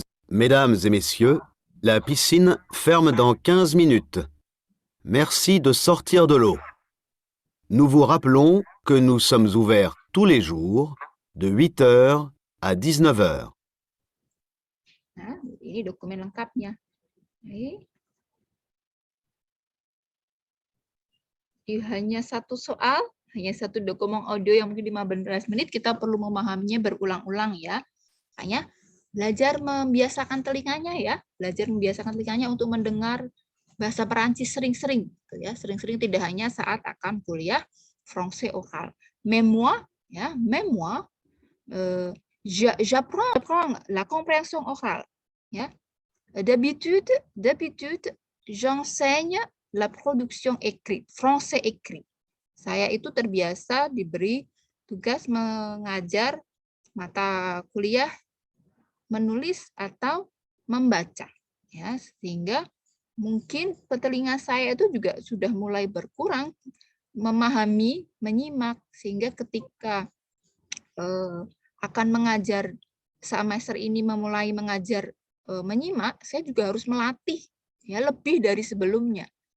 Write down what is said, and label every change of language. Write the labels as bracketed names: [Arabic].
[French] Mesdames et messieurs, la piscine ferme dans 15 minutes. Merci de sortir de l'eau. Nous vous rappelons que nous sommes ouverts tous les jours de 8 heures à 19 heures. [Indonesian] Nah, ini dokumen lengkapnya. Oke. Hanya satu soal, hanya satu dokumen audio yang mungkin 15 menit, kita perlu memahaminya berulang-ulang ya. Makanya belajar membiasakan telinganya ya, belajar membiasakan telinganya untuk mendengar bahasa Perancis sering-sering, gitu ya. Sering-sering tidak hanya saat akan kuliah français oral. [French] Même moi, ya, même moi, j'apprends la compréhension orale. Ya. D'habitude, j'enseigne la production écrite, français écrit. [Indonesian] Saya itu terbiasa diberi tugas mengajar mata kuliah menulis atau membaca, ya, sehingga mungkin telinga saya itu juga sudah mulai berkurang memahami, menyimak, sehingga ketika akan mengajar semester ini memulai mengajar menyimak, saya juga harus melatih ya lebih dari sebelumnya.